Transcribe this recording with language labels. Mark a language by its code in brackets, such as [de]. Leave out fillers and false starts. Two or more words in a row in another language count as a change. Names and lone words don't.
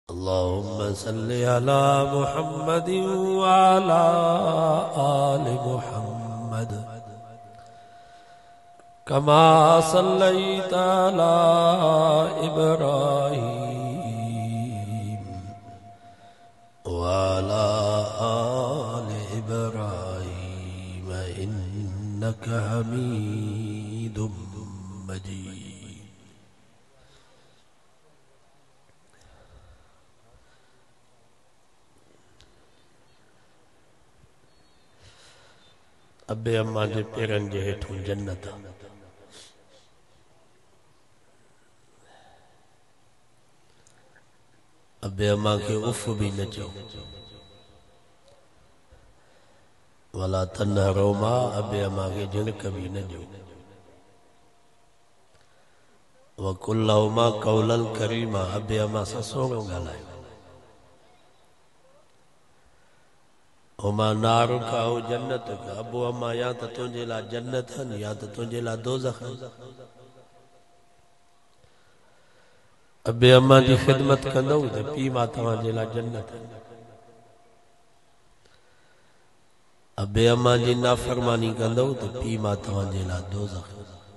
[ar] اللهم صل على محمد وعلى آل محمد كما صليت على إبراهيم وعلى آل إبراهيم إنك حميد مجيد. [sd] अबे अम्मा जे पेरन जे हेठों जन्नत। अबे अम्मा के उफ भी न चो [ar] ولا تنهرهما. [sd] अबे अम्मा के झिड़क भी न जो। [ar] وقل لهما قولا كريما. [sd] अबे अम्मा सां सोहणो ॻाल्हायो। [ur] ہما نار کا ہو جنت کا. [sd] अबो अम्मा या तो तुझे ला जन्नत हन या तो तुझे ला दोज़ख हन। अबे अम्मा जी खिदमत कंदो तो पी मां तव्हांजे ला जन्नत हन। अबे अम्मा जी नाफरमानी कंदो तो पी मां तव्हांजे ला दोज़ख हन।